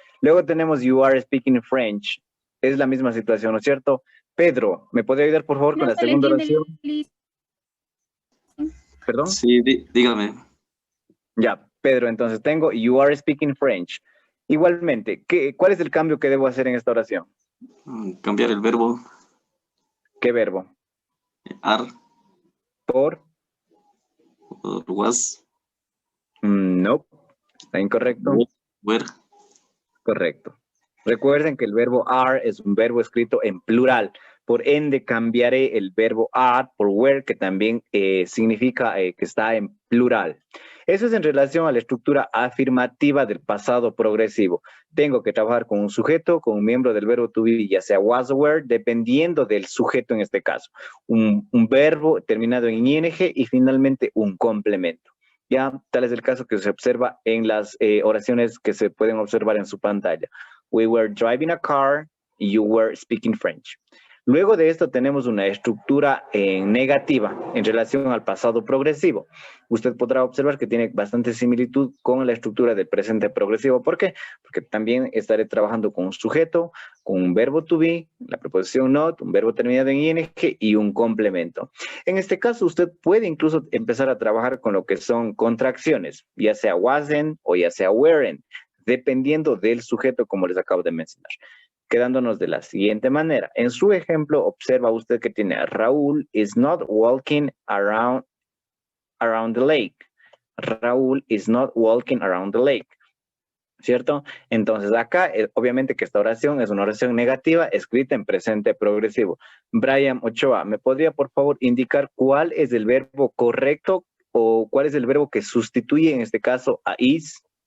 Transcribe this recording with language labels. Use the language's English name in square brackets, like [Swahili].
[Spanish] Luego tenemos you are speaking French. Es la misma situación, ¿no es cierto? Pedro, ¿me podría ayudar por favor con la segunda oración? ¿Perdón? Sí, dígame. Ya, Pedro, entonces tengo you are speaking French. Igualmente, ¿cuál es el cambio que debo hacer en esta oración? Cambiar el verbo ¿Qué verbo? [English] are [Spanish] ¿Por? por was, No, está incorrecto. [English] were. [Spanish] Correcto. Recuerden que el verbo are es un verbo escrito en plural. Por ende, cambiaré el verbo are por were, que también significa que está en plural. Eso es en relación a la estructura afirmativa del pasado progresivo. Tengo que trabajar con un sujeto, con un miembro del verbo to be, ya sea was o were, dependiendo del sujeto en este caso. Un verbo terminado en ing y finalmente un complemento. Ya, tal es el caso que se observa en las oraciones que se pueden observar en su pantalla. [English] We were driving a car, you were speaking French. [Spanish] Luego de esto tenemos una estructura negativa en relación al pasado progresivo. Usted podrá observar que tiene bastante similitud con la estructura del presente progresivo. ¿Por qué? Porque también estaré trabajando con un sujeto, con un verbo to be, la preposición not, un verbo terminado en ing y un complemento. En este caso, usted puede incluso empezar a trabajar con lo que son contracciones, ya sea wasn't o ya sea weren't, dependiendo del sujeto, como les acabo de mencionar. Quedándonos de la siguiente manera. En su ejemplo, observa usted que tiene Raúl is not walking around the lake. [English] Raúl is not walking around the lake. [Spanish] ¿Cierto? Entonces acá, obviamente que esta oración es una oración negativa escrita en presente progresivo. Brian Ochoa, ¿me podría por favor indicar cuál es el verbo correcto o cuál es el verbo que sustituye en este caso a is?